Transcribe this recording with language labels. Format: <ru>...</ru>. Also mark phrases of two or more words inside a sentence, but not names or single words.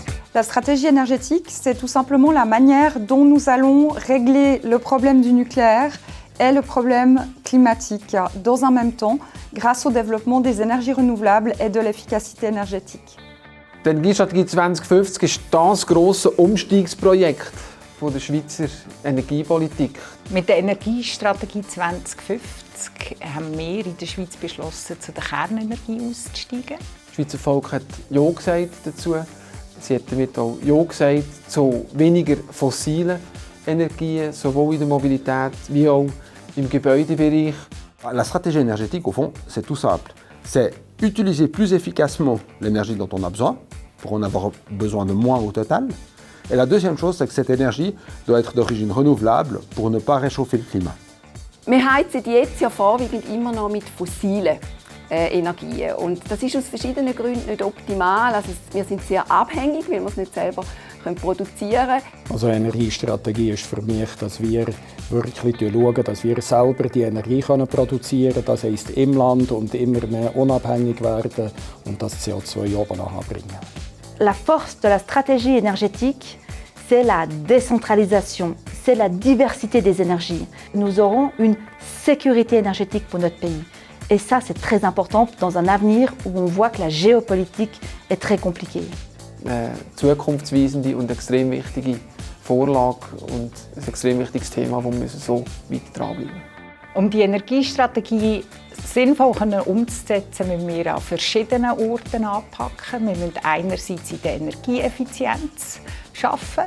<fr>La stratégie énergétique, c'est tout simplement la manière dont nous allons régler le problème du nucléaire et le problème climatique dans un même temps, grâce au développement des énergies renouvelables et de l'efficacité énergétique.</fr> <de>Die Energiestrategie 2050 ist das grosse Umstiegsprojekt der Schweizer Energiepolitik. Mit der Energiestrategie 2050 haben wir in der Schweiz beschlossen, zu der Kernenergie auszusteigen. Das Schweizer Volk hat Ja gesagt dazu. Sie hat damit auch Ja gesagt zu weniger fossilen Energien, sowohl in der Mobilität wie auch im Gebäudebereich.</de> <fr>La stratégie énergétique, au fond, c'est tout simple. C'est utiliser plus efficacement l'énergie dont on a besoin, pour en avoir besoin de moins au total. Et la deuxième chose, c'est que cette énergie doit être d'origine renouvelable pour ne pas réchauffer le climat.</fr> <de>Wir heizen jetzt ja vorwiegend immer noch mit fossilen Energien. Und das ist aus verschiedenen Gründen nicht optimal. Also wir sind sehr abhängig, weil wir es nicht selber produzieren können. Also Energiestrategie ist für mich, dass wir wirklich schauen, dass wir selber die Energie produzieren können. Das heisst im Land und immer mehr unabhängig werden und das CO2 oben nachbringen.</de> <fr>La force de la stratégie énergétique, c'est la décentralisation, c'est la diversité des énergies. Nous aurons une sécurité énergétique pour notre pays. Et ça, c'est très important dans un avenir où on voit que la géopolitique est très compliquée.</fr> <de>Zukunftsweisende und extrem wichtige Vorlage und ein extrem wichtiges Thema, das wir so weiter dranbleiben. Um die Energiestrategie sinnvoll umzusetzen, müssen wir an verschiedenen Orten anpacken. Wir müssen einerseits in der Energieeffizienz arbeiten.</de>